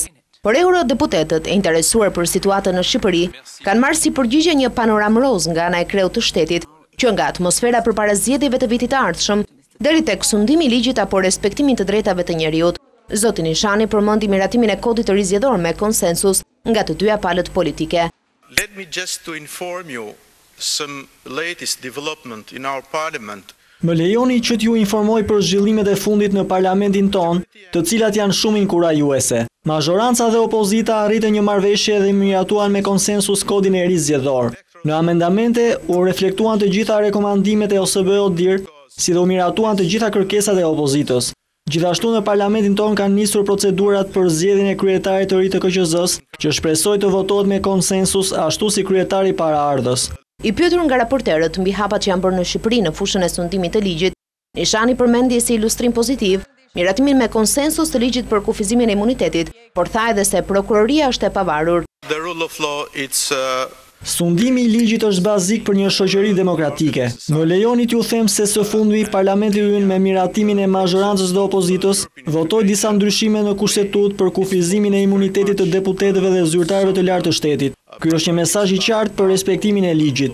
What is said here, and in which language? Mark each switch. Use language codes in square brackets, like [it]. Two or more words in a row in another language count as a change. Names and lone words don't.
[sq] Por eurodeputetët e interesuar për situatën në Shqipëri kanë marrë si përgjigje një panoramë roz nga ana e kreut të shtetit, që nga atmosfera përpara zgjedhjeve të vitit të ardhshëm deri tek sundimi i ligjit apo respektimin të drejtave të njerëzit. Zoti Nishani përmendi miratimin e kodit të ri zgjedhor me konsensus nga të dyja palët politike. [en] Let me just to inform you some latest development in our parliament. [sq] Më lejoni që t'ju informoj për zhvillimet e fundit në parlamentin ton, të cilat janë shumë inkurajuese. Mazhoranca dhe opozita arritën një marrëveshje dhe miratuan me konsensus kodin e ri zgjedhor. Në amendamente u reflektuan të gjitha rekomandimet e OSBE-ODIR, si dhe u miratuan të gjitha kërkesat e opozitës. Gjithashtu në parlamentin ton kanë nisur procedurat për zgjedhjen e kryetarit të ri të KQZ-s, që shpresoj të votohet me konsensus ashtu si kryetari paraardhës. I pyetur nga raporterët mbi hapat që janë bërë në Shqipëri në fushën e sundimit të ligjit, Nishani përmendi si ilustrim pozitiv miratimin me konsensus të ligjit për kufizimin e imunitetit, por tha edhe se prokuroria është e pavarur. [en] The rule of law, [sq] Sundimi i ligjit është bazik për një shoqëri demokratike. Më lejoni t'ju them se së fundmi parlamenti ynë me miratimin e mazhorancës dhe opozitës votoi disa ndryshime në kushtetut për kufizimin e imunitetit të deputetëve dhe zyrtarëve të lartë të shtetit. Ky është një mesazh i qartë për respektimin e ligjit.